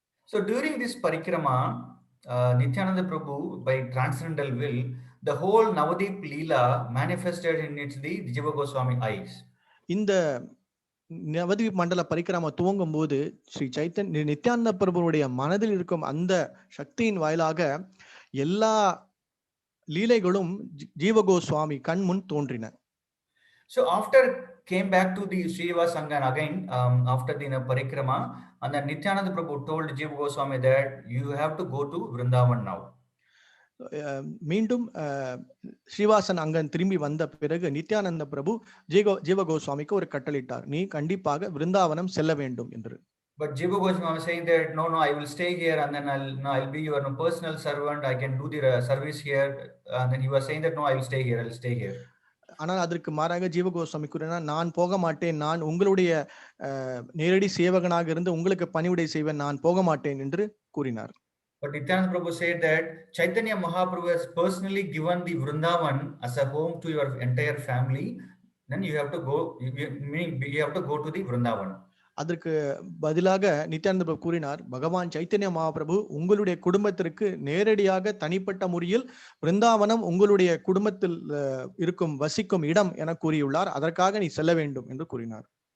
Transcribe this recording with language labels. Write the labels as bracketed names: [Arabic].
[English] So during this parikrama, Nityananda Prabhu, by transcendental will, the whole Navadip Leela manifested in the Jiva Goswami eyes. [Tamil] இந்த நவதீப் மண்டல பரிக்கிரமா துவங்கும் போது ஸ்ரீ நித்யானந்த பிரபுவுடைய மனதில் இருக்கும் அந்த சக்தியின் வாயிலாக எல்லா லீலைகளும் ஜீவ கோஸ்வாமி கண் முன் தோன்றின. [English] So after came back to the Srivas Angan again, after the parikrama, and then Nityananda Prabhu told Jiva Goswami that you have to go to Vrindavan now. [Tamil] மீண்டும் ஸ்ரீவாசன் அங்கன் திரும்பி வந்த பிறகு நித்யானந்த பிரபு ஜீவ கோஸ்வாமிக்கு ஒரு கட்டளையிட்டார், நீ கண்டிப்பாக விருந்தாவனம் செல்ல வேண்டும் என்று. [English] But Jiva Goswami was saying that no, I will stay here, and then I'll be your personal servant, I can do the service here, and then he was saying that no, I'll stay here. [Tamil] ஆனால் அதற்கு மாறாக ஜீவ கோஸ்வாமி கூறினார், நான் போக மாட்டேன், நான் உங்களுடைய நேரடி சேவகனாக இருந்து உங்களுக்கு பணிவிடை செய்வேன், நான் போக மாட்டேன் என்று கூறினார். [English] But Nityananda Prabhu said that Chaitanya Mahaprabhu has personally given the Vrindavan as a home to your entire family. Then you have to go to the Vrindavan. [Tamil] அதற்கு பதிலாக நித்யானந்த பிரபு கூறினார், பகவான் சைத்தன்ய மகாபிரபு உங்களுடைய குடும்பத்திற்கு நேரடியாக தனிப்பட்ட முறையில் விருந்தாவனம் உங்களுடைய குடும்பத்தில் வசிக்கும் இடம் என கூறியுள்ளார், அதற்காக நீ செல்ல வேண்டும் என்று கூறினார்.